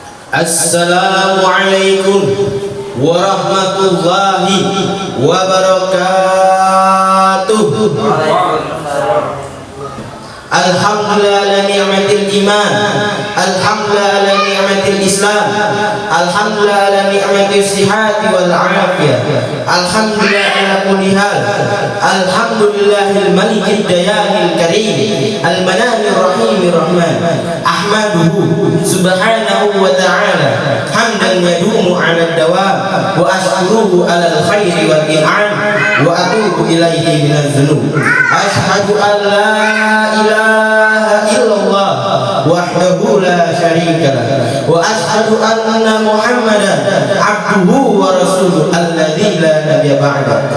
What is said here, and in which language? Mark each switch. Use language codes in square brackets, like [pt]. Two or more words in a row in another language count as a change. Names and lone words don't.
[ar] السلام عليكم ورحمة الله وبركاته. الحمد لله على نعمة الإيمان، الحمد لله على نعمة الإسلام، الحمد لله على نعمة الصحة والعافية، الحمد لله على كل حال، الحمد لله الملك الديان الكريم، المنان الرحيم الرحمن. أحمده سبحانه وتعالى حمدا يدوم على الدوام، وأشكره على الخير والإنعام، وأتوب إليه من الذنوب. أشهد أن لا إله إلا الله وحده لا شريك له، وأشهد أن محمدا عبده ورسوله الذي لا نبي بعده.